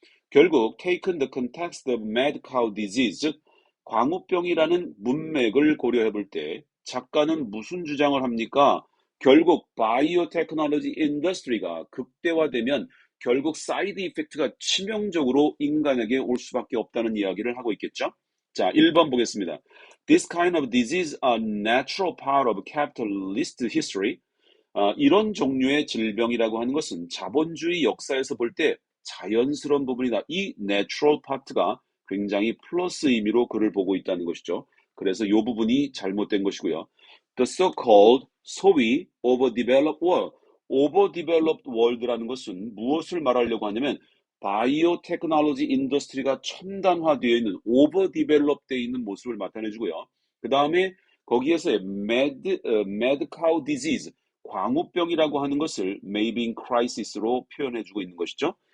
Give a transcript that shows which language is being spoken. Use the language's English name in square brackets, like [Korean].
[Korean] 결국 [English] taken the context of mad cow disease, [Korean] 즉 광우병이라는 문맥을 고려해 볼 때 작가는 무슨 주장을 합니까? 결국 바이오테크놀로지 인더스트리가 극대화되면 결국 사이드 이펙트가 치명적으로 인간에게 올 수밖에 없다는 이야기를 하고 있겠죠. 자, 1번 보겠습니다. [English] This kind of disease a natural part of capitalist history. [Korean] 이런 종류의 질병이라고 하는 것은 자본주의 역사에서 볼 때 자연스러운 부분이다. 이 [English] natural part [Korean] 가 굉장히 플러스 의미로 그를 보고 있다는 것이죠. 그래서 이 부분이 잘못된 것이고요. [English] The so-called [Korean] 소위 [English] overdeveloped world. [Korean] overdeveloped world라는 것은 무엇을 말하려고 하냐면 바이오테크놀로지 인더스트리가 첨단화되어 있는 overdeveloped 되어 있는 모습을 나타내주고요. 그 다음에 거기에서 [English] mad cow disease, [Korean] 광우병이라고 하는 것을 [English] maybe in crisis [Korean] 로 표현해주고 있는 것이죠.